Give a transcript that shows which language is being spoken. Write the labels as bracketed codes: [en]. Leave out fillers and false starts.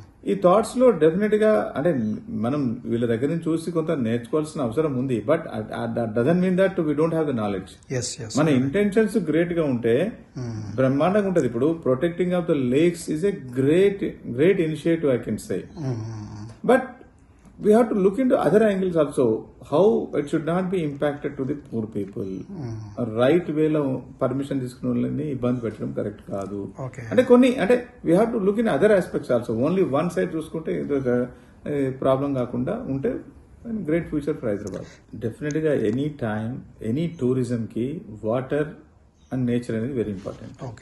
[te] ఈ థాట్స్ లో డెఫినెట్ గా అంటే మనం వీళ్ళ దగ్గర నుంచి చూసి కొంత నేర్చుకోవాల్సిన అవసరం ఉంది. [en] But doesn't mean that we don't have the knowledge. [te] మన ఇంటెన్షన్స్ గ్రేట్ గా ఉంటే బ్రహ్మాండంగా ఉంటది. [en] ఇప్పుడు protecting of the lakes is a great initiative I can say. But we have to look into other angles also, how it should not be impacted to the poor people. [te] Right వేలో permission తీసుకున్న వాళ్ళని ఇబ్బంది పెట్టడం correct కాదు. అంటే కొన్ని అంటే [en] We have to look in other aspects also. [te] Only one side చూసుకుంటే ఏదో ప్రాబ్లం కాకుండా ఉంటే [en] Great future for Hyderabad. [te] Definite గా ఎనీ టైం ఎనీ టూరిజం కి వాటర్ అండ్ నేచర్ అనేది వెరీ ఇంపార్టెంట్.